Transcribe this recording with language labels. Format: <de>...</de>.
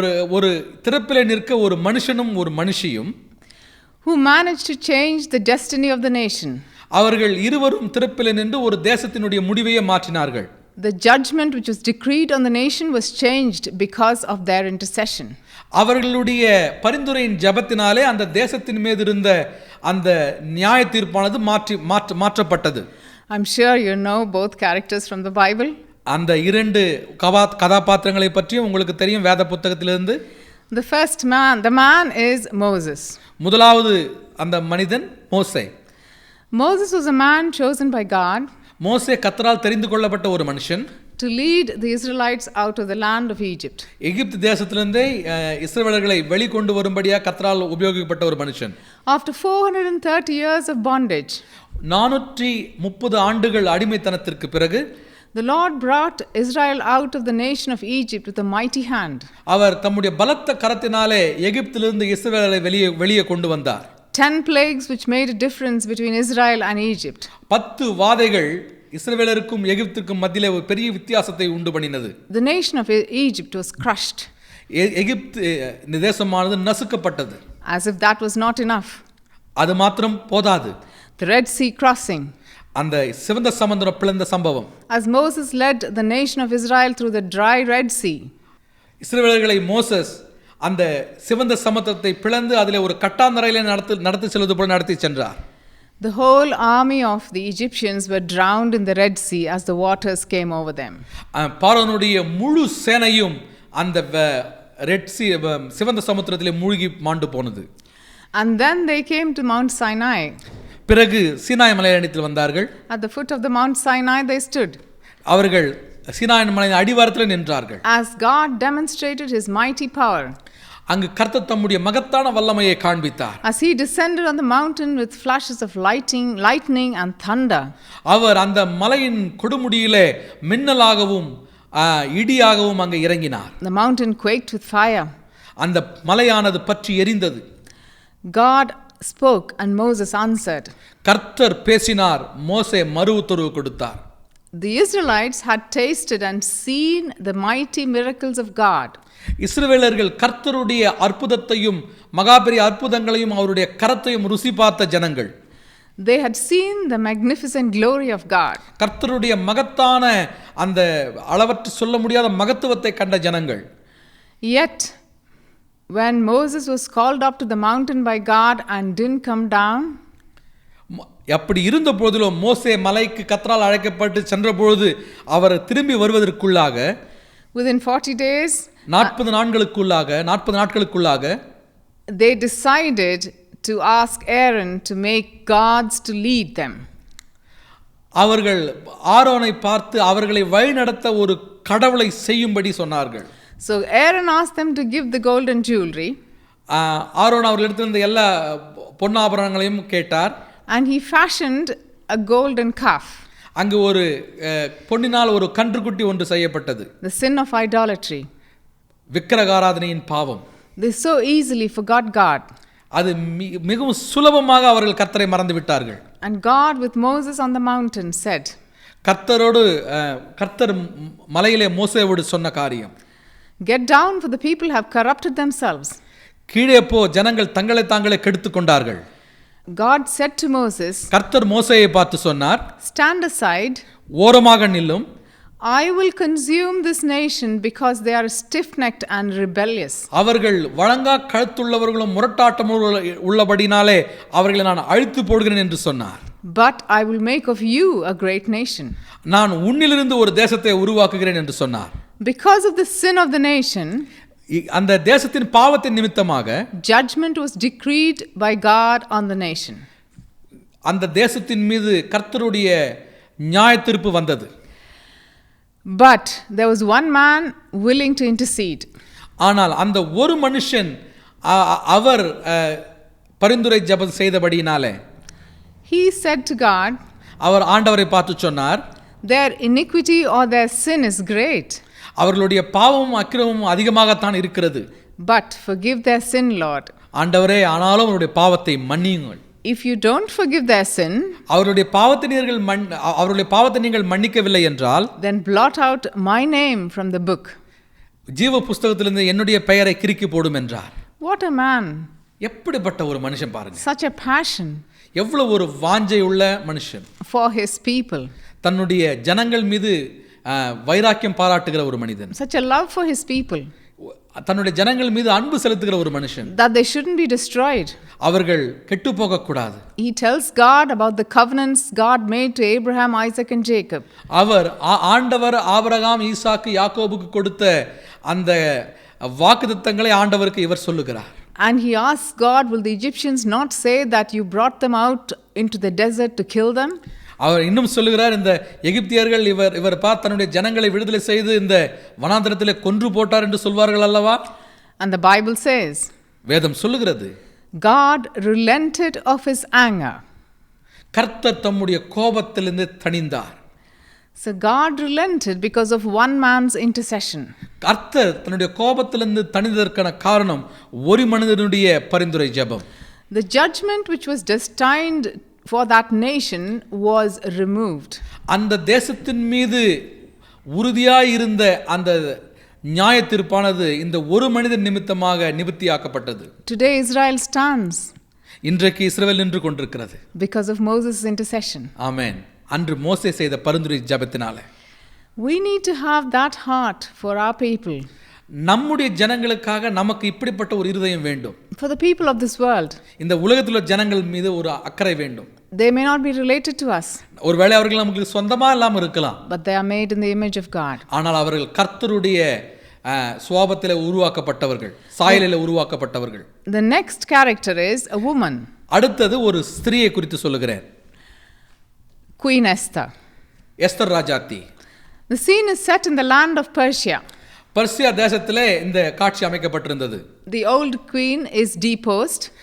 <ta>ஒரு திறப்பிலே நிற்க ஒரு மனுஷனும் ஒரு மனுஷியும்</ta> <en>who managed to change the destiny of the nation.</en> <ta>அவர்கள் இருவரும் திறப்பிலே நின்று ஒரு தேசத்தினுடைய முடிவையே மாற்றினார்கள்.</ta> <en>The judgment which was decreed on the nation was changed because of their intercession.</en> <ta>அவர்களுடைய பரிந்துரையின் ஜெபத்தினாலே அந்த தேசத்தின் மீது இருந்த அந்த நியாய தீர்ப்பானது மாற்றப்பட்டது.</ta> <en>I'm sure you know both characters from the Bible.</en> <ta>அந்த 2 கதாபாத்திரங்களை பற்றியும் உங்களுக்கு தெரியும் வேத புத்தகத்திலிருந்து.</ta> <en>The first man, the man is Moses.</en> <ta>முதலாவது அந்த மனிதன் மோசே.</ta> <en>Moses was a man chosen by God.</en> <ta>மோசே கர்த்தரால் தெரிந்து கொள்ளப்பட்ட ஒரு மனுஷன்.</ta> <en>To lead the Israelites out of the land of Egypt.</en> <ta>எகிப்து தேசத்திலிருந்து இஸ்ரவேலர்களை வெளிக்கொண்டு வரும்படியாக கர்த்தரால் உபயோகிக்கப்பட்ட ஒரு மனுஷன்.</ta> <en>After 430 years of bondage.</en> <ta>430 ஆண்டுகள் அடிமைத்தனத்திற்கு பிறகு</ta> <en>the Lord brought Israel out of the nation of Egypt with a mighty hand.</en> <ta>அவர் தம்முடைய பலத்த கரத்தினாலே எகிப்திலிருந்து இஸ்ரவேலரை வெளியே கொண்டு வந்தார்.</ta> <en>10 plagues which made a difference between Israel and Egypt.</en> <ta>10 வாதைகள் இஸ்ரவேலருக்கும் எகிப்துக்கும் மத்தியிலே ஒரு பெரிய வித்தியாசத்தை உண்டு பண்ணினது.</ta> <en>The nation of Egypt was crushed.</en> <ta>Egypt தேசமானது நசுக்கப்பட்டது.</ta> <en>As if that was not enough.</en> <ta>அது மாத்திரம் போதாது.</ta> <en>The Red Sea crossing.</en> <ta>அந்த சிவந்த சமுத்திரம் பிளந்த சம்பவம்.</ta> <en>As Moses led the nation of Israel through the dry Red Sea.</en> <ta>இஸ்ரவேலர்களை Moses அந்த சிவந்த சமுத்திரத்தை பிளந்து அதிலே ஒரு கட்டாந்தரையிலே நடத்தி செல்வது போல நடத்தி சென்றார்.</ta> <en>The whole army of the Egyptians were drowned in the Red Sea as the waters came over them.</en> <ta>பார்வோனுடைய முழு சேனையும் அந்த ரெட் சி சிவந்த சமுத்திரத்திலே மூழ்கி மாண்டு போனது.</ta> <en>And then they came to Mount Sinai.</en> <ta>பிறகு சீனாய் மலையடியில் வந்தார்கள்.</ta> <en>At the foot of the Mount Sinai they stood.</en> <ta>அவர்கள் சீனாய் மலையின் அடிவாரத்தில் நின்றார்கள்.</ta> <en>As God demonstrated his mighty power.</en> <ta>அங்கு கர்த்தர் தம்முடைய மகத்தான வல்லமையை காண்பித்தார்.</ta> <en>As he descended on the mountain with flashes of lightning and thunder.</en> <ta>அவர் அந்த மலையின் கொடுமுடியிலே மின்னலாகவும் இடியாகவும் அங்கே இறங்கினார்.</ta> <en>The mountain quaked with fire.</en> <ta>அந்த மலையானது பற்றி எரிந்தது.</ta> <en>God spoke and Moses answered.</en> <ta>கர்த்தர் பேசினார், மோசே மறு உத்தரவு கொடுத்தார்.</ta> <en>The Israelites had tasted and seen the mighty miracles of God.</en> <ta>இஸ்ரவேலர்கள் கர்த்தருடைய அற்புதத்தையும் மகாபெரிய அற்புதங்களையும் அவருடைய கரத்தையும் ருசி பார்த்த ஜனங்கள்.</ta> <en>They had seen the magnificent glory of God.</en> <ta>கர்த்தருடைய மகத்தான அந்த அளவற்று சொல்ல முடியாத மகத்துவத்தை கண்ட ஜனங்கள்.</ta> <en>Yet when Moses was called up to the mountain by God and didn't come down,</en> <ta>அப்படி இருந்த போதிலும் மோசே மலைக்கு கர்த்தரால் அழைக்கப்பட்டு சென்ற பொழுது அவர் திரும்பி வருவதற்குள்ளாக</ta> <en>Within 40 days,</en> <ta>40 நாட்களுக்குள்ளாக</ta> <en>they decided to ask Aaron to make gods to lead them.</en> <ta>அவர்கள் ஆரோனை பார்த்து அவர்களை வழிநடத்த ஒரு கடவுளை செய்யும்படி சொன்னார்கள்.</ta> <en>So Aaron asked them to give the golden jewelry.</en> <ta>Aaron அவர்களிடத்திலிருந்து எல்லா பொன்னாபரணங்களையும் கேட்டார்.</ta> <en>And he fashioned a golden calf.</en> <ta>அங்கு ஒரு பொன்னினால் ஒரு கன்றுக்குட்டி ஒன்று செய்யப்பட்டது.</ta> <en>The sin of idolatry.</en> <ta>விக்கிரகாராதனையின் பாவம்.</ta> <en>They so easily forgot God.</en> <ta>அது மிகவும் சுலபமாக அவர்கள் கர்த்தரை மறந்து விட்டார்கள்.</ta> <en>And God with Moses on the mountain said,</en> <ta>கர்த்தர் மலையிலே மோசேவோடு சொன்ன காரியம்,</ta> <en>get down, for the people have corrupted themselves.</en> <ta>கீழே போ, ஜனங்கள் தங்களை தாங்களே கெடுத்துக் கொண்டார்கள்.</ta> <en>God said to Moses,</en> <ta>கர்த்தர் மோசேயை பார்த்து சொன்னார்,</ta> <en>stand aside,</en> <ta>ஓரமாக நில்லும்,</ta> <en>I will consume this nation because they are stiff-necked and rebellious.</en> <ta>அவர்கள் வழங்கா கழுத்துள்ளவர்களும் முரட்டாட்டம் உள்ளபடினாலே அவர்களை நான் அழித்து போடுகிறேன் என்று சொன்னார்.</ta> <en>But I will make of you a great nation.</en> <ta>நான் உன்னிலிருந்து ஒரு தேசத்தை உருவாக்குகிறேன் என்று சொன்னார்.</ta> <en>Because of the sin of the nation,</en> <ta>அந்த தேசத்தின் பாவத்தின் நிமித்தமாக</ta> <en>judgment was decreed by God on the nation.</en> <ta>அந்த தேசத்தின் மீது கர்த்தருடைய நியாயத்தீர்ப்பு வந்தது.</ta> <en>But there was one man willing to intercede.</en> <ta>ஆனால் அந்த ஒரு மனுஷன் அவர் பரிந்துரை ஜெபம் செய்தபடியினாலே,</ta> <en>he said to God,</en> <ta>அவர் ஆண்டவரை பார்த்து சொன்னார்,</ta> <en>their iniquity or their sin is great.</en> <ta>அவர்களுடைய பாவமும் அக்கிரமமும் அதிகமாகத்தான் இருக்கிறது.</ta> <en>But forgive their sin, Lord.</en> <ta>ஆண்டவரே, ஆனாலும் அவருடைய பாவத்தை மன்னியுங்கள்.</ta> <en>If you don't forgive their sin,</en> <ta>அவருடைய பாவத்தை நீங்கள் மன்னிக்கவில்லை என்றால்,</ta> <en>then blot out my name from the book.</en> <ta>ஜீவ புஸ்தகத்திலிருந்து என்னுடைய பெயரை கிறுக்கி போடும் என்றார்.</ta> <en>What a man.</en> <ta>எப்படிப்பட்ட ஒரு மனுஷன் பாருங்க.</ta> <en>Such a passion.</en> <ta>எவ்வளவு ஒரு வாஞ்சை உள்ள மனுஷன்.</ta> <en>For his people.</en> <ta>தன்னுடைய ஜனங்கள் மீது வைராக்கியம் பாராட்டுகிற ஒரு மனிதன்.</ta> <en>Such a love for his people.</en> <ta>தன்னுடைய ஜனங்கள் மீது அன்பு செலுத்துகிற ஒரு மனுஷன்.</ta> <en>That they shouldn't be destroyed.</en> <ta>அவர்கள் கெட்டு போக கூடாது.</ta> <en>He tells God about the covenants God made to Abraham, Isaac and Jacob.</en> <ta>ஆண்டவர் ஆபிரகாம், ஈசாக்கு, யாக்கோபுக்கு கொடுத்த அந்த வாக்குத்தத்தங்களை ஆண்டவருக்கு இவர் சொல்லுகிறார்.</ta> <en>And he asks God, will the Egyptians not say that you brought them out into the desert to kill them?</en> <ta>அவர் இன்னும் சொல்லுகிறார், இந்த எகிப்தியர்கள் இவர் பார்த்து தன்னுடைய ஜனங்களை விடுதலை செய்து இந்த வனாந்தரத்திலே கொன்று போட்டார் என்று சொல்வார்கள் அல்லவா?</ta> <en>And the Bible says,</en> <ta>வேதம் சொல்லுகிறது,</ta> <en>God relented of his anger.</en> <ta>கர்த்தர் தம்முடைய கோபத்திலிருந்து தணிந்தார்.</ta> <en>So God relented because of one man's intercession.</en> <ta>கர்த்தர் தன்னுடைய கோபத்திலிருந்து தணிந்ததற்கான காரணம் ஒரு மனிதனுடைய பரிந்துரை ஜெபம்.</ta> <en>The judgment which was destined for that nation was removed.</en> <ta>அந்த தேசத்தின் மீது உறுதியாய் இருந்த அந்த நியாயத்தீர்ப்பானது இந்த ஒரு மனிதன் நிமித்தமாக நிவர்த்தியாக்கப்பட்டது.</ta> <en>Today Israel stands.</en> <ta>இன்றைக்கு இஸ்ரவேல் நின்று கொண்டிருக்கிறது.</ta> <en>Because of Moses' intercession.</en> <ta>ஆமென். அன்று மோசே செய்த பரிந்துரை ஜெபத்தினாலே.</ta> <en>We need to have that heart for our people.</en> <ta>நம்முடைய ஜனங்களுக்காக நமக்கு இப்படிப்பட்ட ஒரு இருதயம் வேண்டும்.</ta> <en>For the people of this world.</en> <ta>இந்த உலகத்தில் உள்ள ஜனங்கள் மீது ஒரு அக்கறை வேண்டும்.</ta> <en>They may not be related to us.</en> <ta>ஒருவேளை அவர்கள் நமக்கு சொந்தமா இல்லாம இருக்கலாம்.</ta> <en>But they are made in the image of God.</en> <ta>ஆனால் அவர்கள் கர்த்தருடைய சுபாவத்திலே உருவாக்கப்பட்டவர்கள், சாயலிலே உருவாக்கப்பட்டவர்கள்.</ta> <en>The next character is a woman.</en> <ta>அடுத்தது ஒரு ஸ்திரியை குறித்து சொல்லுகிறேன்.</ta> <en>Queen Esther.</en> <ta>Esther Rajathi.</ta> <en>The scene is set in the land of Persia.</en> <ta>Persia தேசத்திலே இந்த காட்சி அமைக்கப்பட்டிருந்தது.</ta> <en>The old queen is deposed.</en>